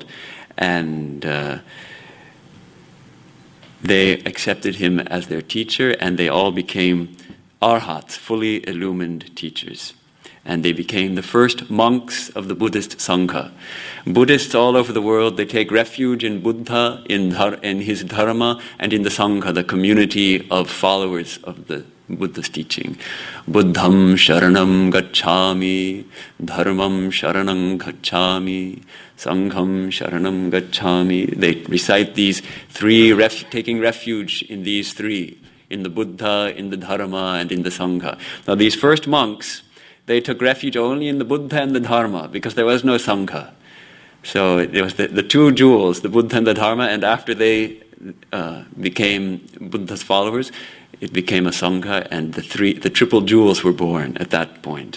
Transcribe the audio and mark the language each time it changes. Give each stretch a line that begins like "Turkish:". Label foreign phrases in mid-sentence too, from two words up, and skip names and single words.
English: And they accepted him as their teacher, and they all became arhats, fully illumined teachers. And they became the first monks of the Buddhist Sangha. Buddhists all over the world, they take refuge in Buddha, in his Dharma, and in the Sangha, the community of followers of the Buddha's teaching.
Sanskrit: Buddham sharanam gacchami, dharmam sharanam gacchami, sangham sharanam gacchami.
English: They recite these 3, taking refuge in these 3, in the Buddha, in the Dharma, and in the Sangha. Now these first monks, they took refuge only in the Buddha and the Dharma because there was no Sangha. So it was the 2 jewels, the Buddha and the Dharma, and after they became Buddha's followers, it became a Sangha, and the triple jewels were born at that point.